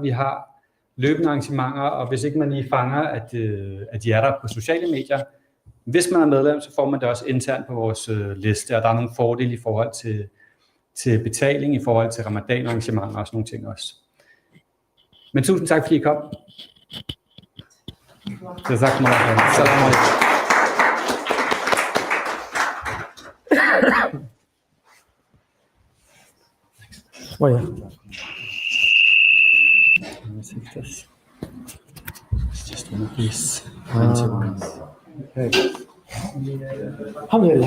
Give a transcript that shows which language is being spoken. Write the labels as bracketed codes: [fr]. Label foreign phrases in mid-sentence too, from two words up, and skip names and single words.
[da] Vi har løbende arrangementer, og hvis ikke man lige fanger, at de er der på sociale medier, hvis man er medlem, så får man det også internt på vores liste, og der er nogle fordele i forhold til betaling, i forhold til ramadan-arrangementer og sådan nogle ting også. Men tusind tak, fordi I kom. [ar] جزاكم الله خيرا. سلام عليكم. [en] Oh, yeah. Let me take this. It's just one of these fancy ones. Okay. Alhamdulillah.